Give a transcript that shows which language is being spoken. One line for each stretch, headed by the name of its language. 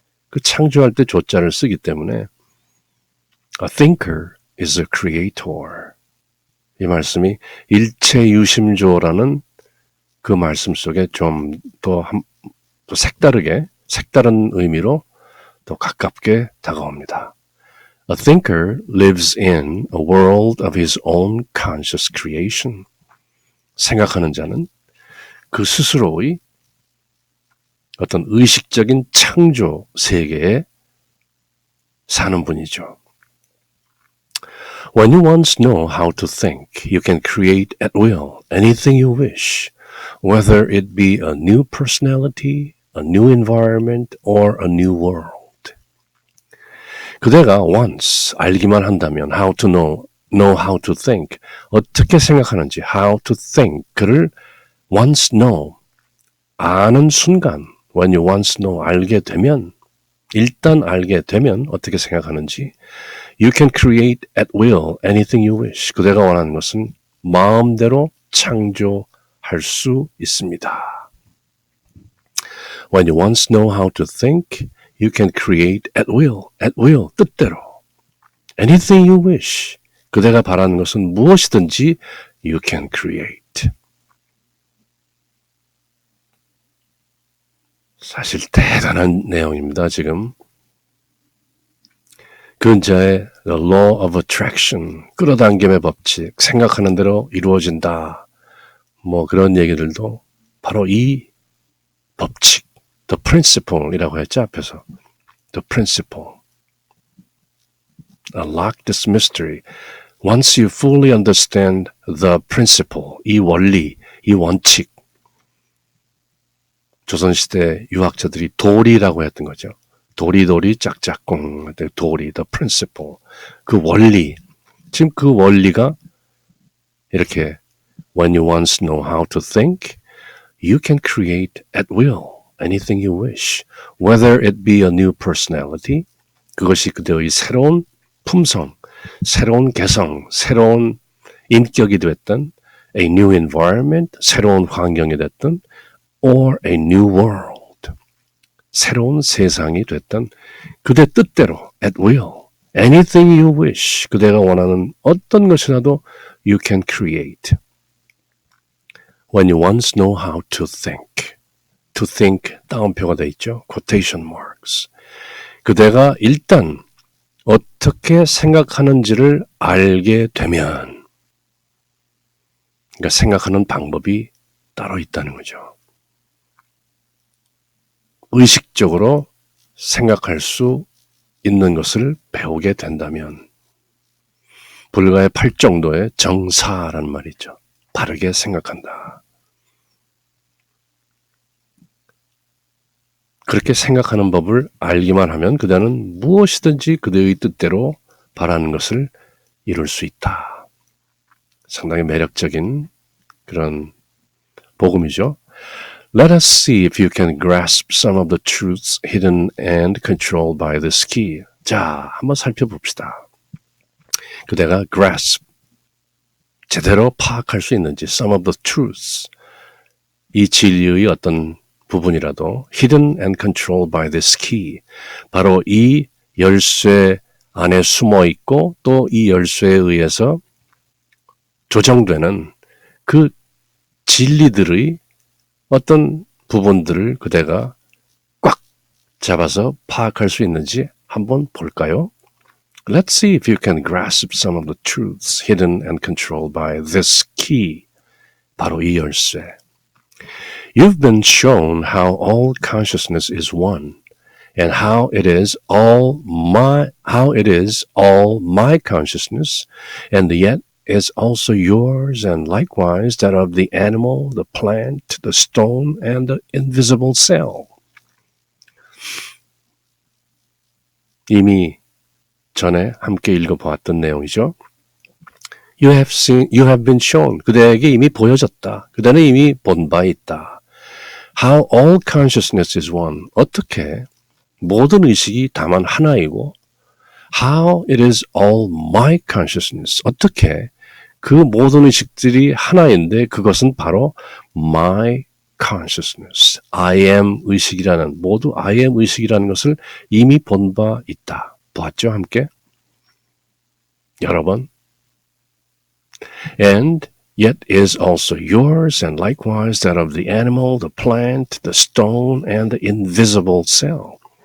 Korean: 그 창조할 때 조자를 쓰기 때문에
English: A thinker is a creator.
Korean: 이 말씀이 일체유심조라는 그 말씀 속에 좀 더 색다른 의미로 더 가깝게 다가옵니다.
English: A thinker lives in a world of his own conscious creation.
Korean: 생각하는 자는 그 스스로의 어떤 의식적인 창조 세계에 사는 분이죠.
English: When you once know how to think, you can create at will anything you wish, whether it be a new personality, a new environment, or a new world.
Korean: 그대가
English: once
Korean: 알기만 한다면
English: how to know how to think,
Korean: 어떻게 생각하는지
English: how to think,
Korean: 그를
English: once know,
Korean: 아는 순간
English: when you once know,
Korean: 알게 되면 일단 알게 되면 어떻게 생각하는지
English: You can create at will anything you wish.
Korean: 그대가 원하는 것은 마음대로 창조할 수 있습니다.
English: When you once know how to think, you can create at will,
Korean: 뜻대로.
English: Anything you wish.
Korean: 그대가 바라는 것은 무엇이든지
English: you can create.
Korean: 사실 대단한 내용입니다, 지금. 근자의 The Law of Attraction, 끌어당김의 법칙, 생각하는 대로 이루어진다. 뭐 그런 얘기들도 바로 이 법칙, The Principle이라고 했죠, 앞에서.
English: The Principle. Unlock this mystery. Once you fully understand the principle,
Korean: 이 원리, 이 원칙. 조선시대 유학자들이 도리라고 했던 거죠. 도리도리 짝짝꿍, 도리, the principle, 그 원리. 지금 그 원리가 이렇게
English: When you once know how to think, you can create at will anything you wish, whether it be a new personality,
Korean: 그것이 그대의 새로운 품성, 새로운 개성, 새로운 인격이 됐든,
English: a new environment,
Korean: 새로운 환경이 됐든,
English: or a new world,
Korean: 새로운 세상이 됐든 그대 뜻대로
English: at will, anything you wish,
Korean: 그대가 원하는 어떤 것이라도
English: you can create. When you once know how to think, to think
Korean: 따옴표가 돼 있죠.
English: quotation marks.
Korean: 그대가 일단 어떻게 생각하는지를 알게 되면, 그러니까 생각하는 방법이 따로 있다는 거죠. 의식적으로 생각할 수 있는 것을 배우게 된다면 불가의 8정도의 정사라는 말이 있죠. 바르게 생각한다. 그렇게 생각하는 법을 알기만 하면 그대는 무엇이든지 그대의 뜻대로 바라는 것을 이룰 수 있다. 상당히 매력적인 그런 복음이죠.
English: Let us see if you can grasp some of the truths hidden and controlled by this key.
Korean: 자, 한번 살펴봅시다. 그대가 grasp, 제대로 파악할 수 있는지
English: some of the truths,
Korean: 이 진리의 어떤 부분이라도
English: hidden and controlled by this key,
Korean: 바로 이 열쇠 안에 숨어 있고 또 이 열쇠에 의해서 조정되는 그 진리들의 어떤 부분들을 그대가 꽉 잡아서 파악할 수 있는지 한번 볼까요?
English: Let's see if you can grasp some of the truths hidden and controlled by this key.
Korean: 바로 이 열쇠.
English: You've been shown how all consciousness is one, and how it is all my consciousness, and yet is also yours, and likewise that of the animal, the plant, the stone, and the invisible cell.
Korean: 이미 전에 함께 읽어보았던 내용이죠.
English: You have been shown.
Korean: 그대에게 이미 보여졌다. 그대는 이미 본 바 있다.
English: How all consciousness is one.
Korean: 어떻게 모든 의식이 다만 하나이고,
English: how it is all my consciousness.
Korean: 어떻게 그 모든 의식들이 하나인데 그것은 바로 my
English: consciousness.
Korean: I am 의식이라는, 모두 I am 의식이라는 것을 이미 본 바 있다. 보았죠? 함께? 여러 번.
English: And yet is also yours and likewise that of the animal, the plant, the stone, and the invisible cell.